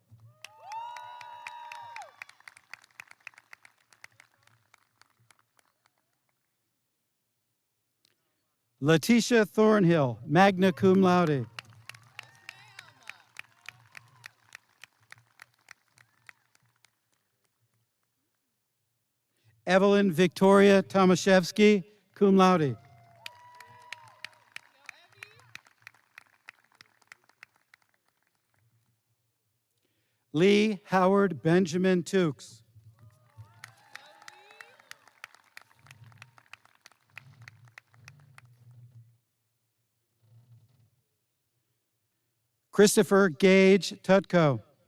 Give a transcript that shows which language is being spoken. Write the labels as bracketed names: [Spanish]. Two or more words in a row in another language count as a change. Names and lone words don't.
[English] Letitia Thornhill, [Latin] magna cum laude. [English] Evelyn Victoria Tomaszewski, [Latin] cum laude. [English] Lee Howard Benjamin Tukes. Christopher Gage Tutko.